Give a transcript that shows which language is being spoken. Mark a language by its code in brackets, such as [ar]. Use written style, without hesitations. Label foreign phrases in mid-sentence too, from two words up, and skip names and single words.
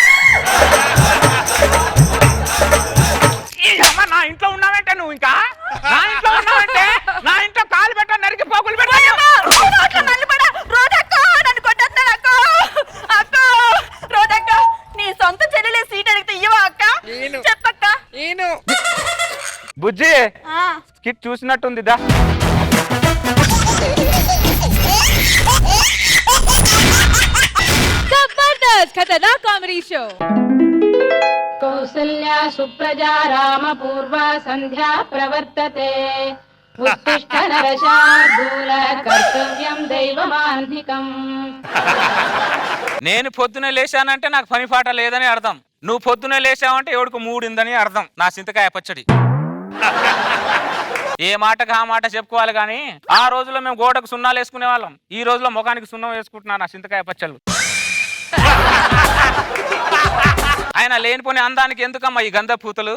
[te] ఈ అమ్మ నా ఇంట్లో ఉన్నావంటే నువ్వు ఇంకా నా ఇంట్లో ఉన్నావంటే నా ఇంట్లో కాలు పెట్ట నరికి పోగులు పెట్ట. రోజక్క నన్ను కొట్టేస్తాను అక్క. అక్క రోజక్క, నీ సొంత చెల్లెలే సీట్ అడిగితే ఇవ్వవా అక్క? చెప్పక్క. బుజ్జి ఆ. స్కిట్ చూసినట్టుంది దా. [hi] जबरदस्त खतरनाक कॉमेडी शो। [sa] कौसल्या सुप्रजा रामपूर्वा संध्या प्रवर्तते उत्तिष्ठ नरशार्दूल कर्तव्यं दैवमान्धिकम्। [te] నేను పొద్దునే లేచానంటే నాకు పని పాట లేదని అర్థం. నువ్వు పొద్దునే లేచావంటే ఎవడికి మూడిందని అర్థం. నా చింతకాయ పచ్చడి. ఏ మాటకు ఆ మాట చెప్పుకోవాలి కానీ ఆ రోజుల్లో మేము గోడకు సున్నాలు వేసుకునే వాళ్ళం. ఈ రోజులో ముఖానికి సున్నం వేసుకుంటున్నా నా చింతకాయ పచ్చళ్ళు. ఆయన లేనిపోని అందానికి ఎందుకమ్మా ఈ గంధ పూతలు?